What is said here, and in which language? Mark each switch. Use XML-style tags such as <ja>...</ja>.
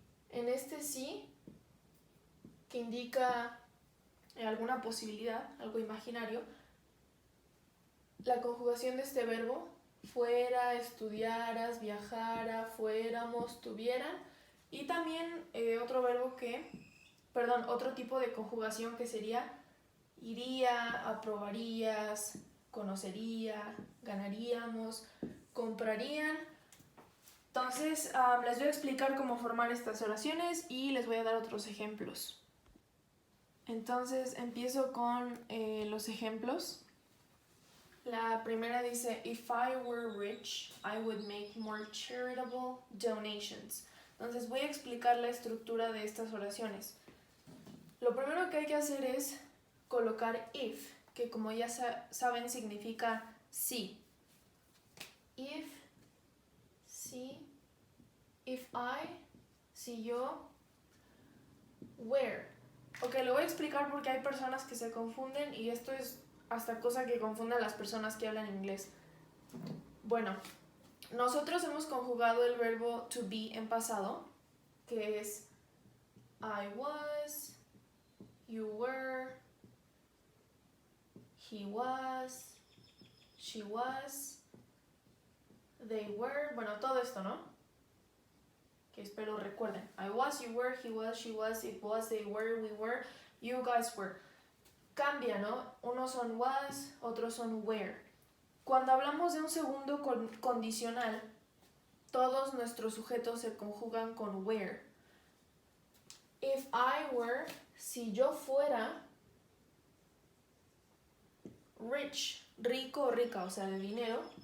<es>En este sí, que indica alguna posibilidad, algo imaginario, la conjugación de este verbo, fuera, estudiaras, viajara, fuéramos, tuvieran, y también otro tipo de conjugación que sería iría, aprobarías, conocería, ganaríamos, comprarían. Entonces, les voy a explicar cómo formar estas oraciones y les voy a dar otros ejemplos. Entonces, empiezo con los ejemplos. La primera dice,</es> <en>if I were rich, I would make more charitable donations.</en> <es>Entonces voy a explicar la estructura de estas oraciones. Lo primero que hay que hacer es colocar if, que como ya saben significa si.</es> <en>If, si, if I,</en> <es>si yo,</es> <en>where.</en> <es>Ok, lo voy a explicar porque hay personas que se confunden y esto es hasta cosa que confunde a las personas que hablan inglés. Bueno, nosotros hemos conjugado el verbo to be en pasado, que es</es> <en>I was, you were, he was, she was, they were,</en> <es>bueno, todo esto, ¿no? Que espero recuerden.</es> <en>I was, you were, he was, she was, it was, they were, we were, you guys were.</en> <es>Cambia, ¿no? Unos son was, otros son were. Cuando hablamos de un segundo condicional, todos nuestros sujetos se conjugan con were.</es> <en>If I were,</en> <es>si yo fuera, rich, rico o rica, o sea, de dinero.</es>